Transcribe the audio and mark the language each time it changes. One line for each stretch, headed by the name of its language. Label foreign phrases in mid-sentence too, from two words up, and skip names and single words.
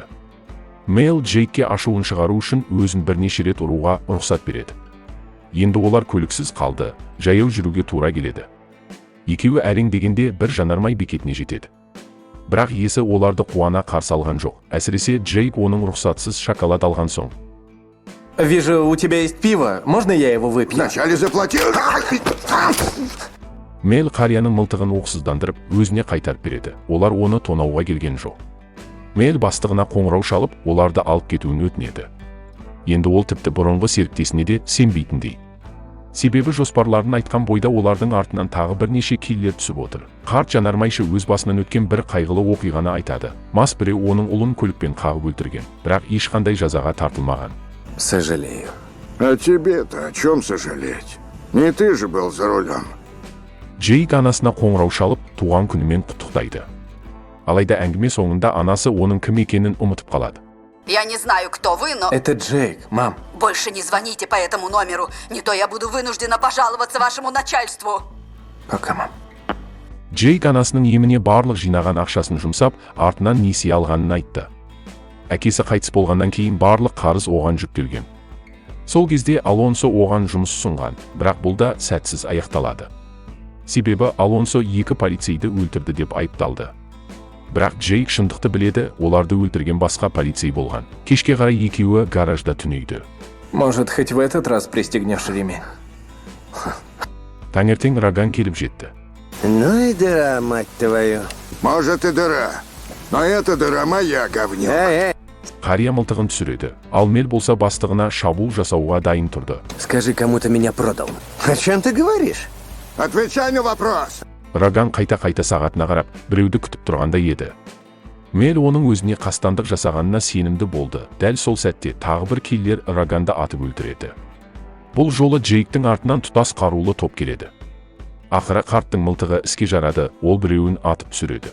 Kazakh: Мэл Джейкке ашуын шығару үшін өзін бірнеше рет ұруға рұқсат береді. Енді олар көліксіз қалды, жаяу жүруге тура келеді. Екеуі әрең дегенде бір жанармай бекетіне жетеді. бірақ иесі оларды қуана қарсы алған жоқ. Әсіресе Джейк оның рұқсатсыз шоколад алған соң.
Russian: Вижу, у тебя есть пиво. Можно я его выпью? Вначале заплатил.
Kazakh: Мел қарияның мылтығын оқсыздандырып, өзіне қайтарып береді. Олар оны тонауға келген жоқ. Мел бастығына қоңырау шалып, оларды алып кетуін өтінеді. Енді ол тіпті бұрынғы серіктесіне де сенбейтіндей. Себебі жоспарларын айтқан бойда олардың артынан тағы бірнеше киллер түсіп отыр. Қарт жанармайшы өз басынан өткен бір қайғылы оқиғаны айтады. Мас біреу оның ұлын көлікпен қағып өлтірген, бірақ ешқандай жазаға тартылмаған.
Russian: Сожалею. А тебе-то о чем сожалеть? Не ты же был за рулем.
Kazakh: Джейк анасына қоңырау шалып, туған күнімен құттықтайды. Алайда әңгіме соңында анасы оның кім екенін ұмытып қалады.
Russian: Я не знаю, кто вы, но Это Джейк, мам. больше не звоните по этому номеру, не то я буду вынуждена пожаловаться вашему начальству. Пока, мам.
Kazakh: Джейк анасының еміне барлық жинаған ақшасын жұмсап, артынан несие алғанын айтты. Әкесі қайтыс болғаннан кейін барлық қарыз оған жүктелген. Сол кезде Алонсо оған жұмыс ұсынған, бірақ бұл да сәтсіз аяқталады. Себебі Алонсо 2 полицейді өлтірді деп айыпталды. Бірақ Джейк шындықты біледі, оларды өлтірген басқа полицей болған. Кешке қарай екеуі гаражда түнейді.
Russian: Может, хоть в этот раз пристегнешь ремень?
Kazakh: Таңертең Роган келіп жетті.
Russian: Ну и дыра, мать твою. Может и дыра. Но эта дыра моя, говнюк.
Kazakh: Қария мылтығын түсіреді. Ал Мел болса бастығына шабуыл жасауға дайын тұрды.
Russian: Скажи, кому ты меня продал. О чем ты говоришь? Отвечай на вопрос.
Kazakh: Роган қайта-қайта сағатына қарап, біреуді күтіп тұрғанда еді. Мел оның өзіне қастандық жасағанына сенімді болды. Дәл сол сәтте тағы бір киллер Роганды атып өлтіреді. Бұл жолы Джейктің артынан тұтас қарулы топ келеді. Ақыры қарттың мылтығы іске жарады, ол біреуін атып түсіреді.